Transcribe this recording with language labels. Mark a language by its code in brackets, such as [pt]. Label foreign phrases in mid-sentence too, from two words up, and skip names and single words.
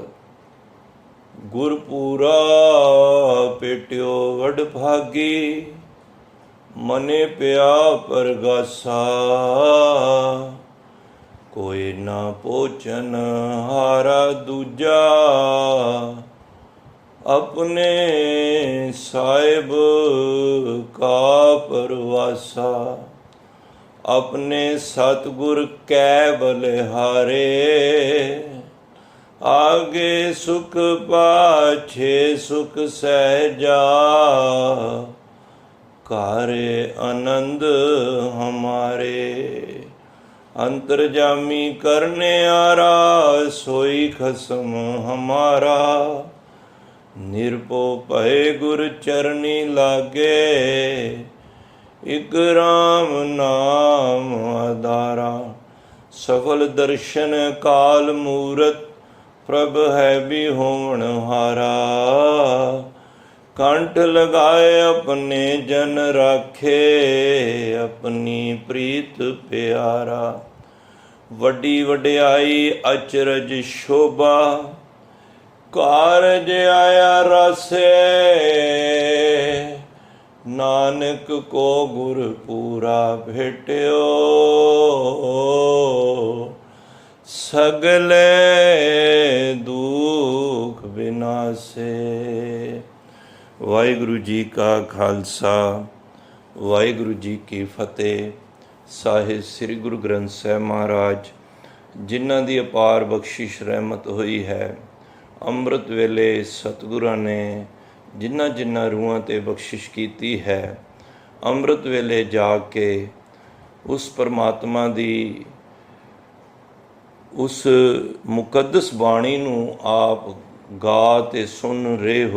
[pa] ਗੁਰਪੂਰਾ ਪੇਟਿਓ ਵਡ ਭਾਗੀ ਮਨੇ ਪਿਆ ਪਰਗਾਸਾ। ਕੋਈ ਨਾ ਪੋਚਨ ਹਾਰਾ ਦੂਜਾ ਆਪਣੇ ਸਾਹਿਬ ਕਾ ਪਰਵਾਸਾ। [hi] अपने सतगुर कै बलिहारे आगे सुख पाछे सुख सहजा। कारे आनंद हमारे अंतर्जामी करने आरा सोई खसम हमारा। निरपो भय गुर चरनी लागे इक राम नाम आधारा। सफल दर्शन काल मूरत प्रभ है भी होवन हारा। कंठ लगाए अपने जन राखे अपनी प्रीत प्यारा। वड्डी वड्याई अचरज शोभा कारज आया रासे। नानक को गुर पूरा भेट्यो सगले दुख विनासे। वाहिगुरु जी का खालसा वाहिगुरु जी की फतेह। [pa] ਸਾਹਿਬ ਸ੍ਰੀ ਗੁਰੂ ਗ੍ਰੰਥ ਸਾਹਿਬ ਮਹਾਰਾਜ ਜਿਨ੍ਹਾਂ ਦੀ ਅਪਾਰ ਬਖਸ਼ਿਸ਼ ਰਹਿਮਤ ਹੋਈ ਹੈ, ਅੰਮ੍ਰਿਤ ਵੇਲੇ ਸਤਿਗੁਰਾਂ ਨੇ ਜਿਨ੍ਹਾਂ ਜਿਨ੍ਹਾਂ ਰੂਹਾਂ 'ਤੇ ਬਖਸ਼ਿਸ਼ ਕੀਤੀ ਹੈ, ਅੰਮ੍ਰਿਤ ਵੇਲੇ ਜਾ ਕੇ ਉਸ ਪਰਮਾਤਮਾ ਦੀ ਉਸ ਮੁਕੱਦਸ ਬਾਣੀ ਨੂੰ ਆਪ ਗਾ ਅਤੇ ਸੁਣ ਰਹੇ ਹੋ।